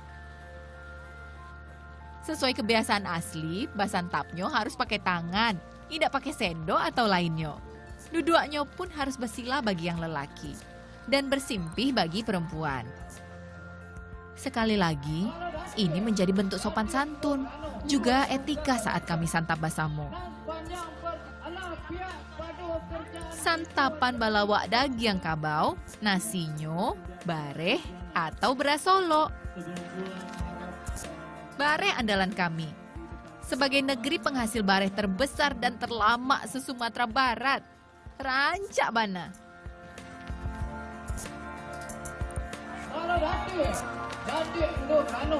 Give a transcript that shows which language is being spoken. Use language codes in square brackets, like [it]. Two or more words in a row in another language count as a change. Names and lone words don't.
[id] Sesuai kebiasaan asli, basantapnya harus pakai tangan, tidak pakai sendok atau lainnya. Duduknya pun harus bersila bagi yang lelaki dan bersimpih bagi perempuan. Sekali lagi, ini menjadi bentuk sopan santun, juga etika saat kami santap basamo. [min] Santapan balawak daging kabau, nasinyo, bareh, [id] atau beras solo. Bareh andalan kami. Sebagai negeri penghasil bareh terbesar dan terlama se-Sumatera Barat. [min] Rancak bana. [id] Datuk duduk lalu.